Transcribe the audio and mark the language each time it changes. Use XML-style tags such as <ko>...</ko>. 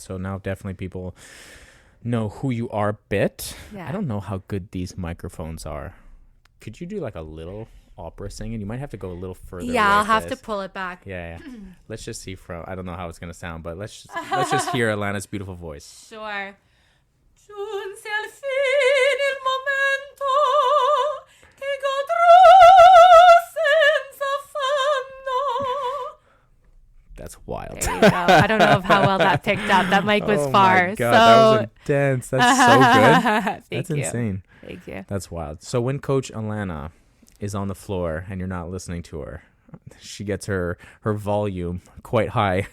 <en>So now definitely people know who you are a bit. Yeah. I don't know how good these microphones are. Could you do like a little opera singing? You might have to go a little further. Yeah, I'll have to pull it back. Yeah. Let's just see I don't know how it's gonna sound, but let's just hear Alana's beautiful voice. Sure.</en> <it>Giunse al fin il momento che godrò senza affanno.</it> <en>That's wild. There you go. I don't know how well that picked up. That mic was far. My God, that was intense. That's so good. That's you. Insane. Thank you. That's wild. So when Coach Alana is on the floor and you're not listening to her, she gets her volume quite high.</en>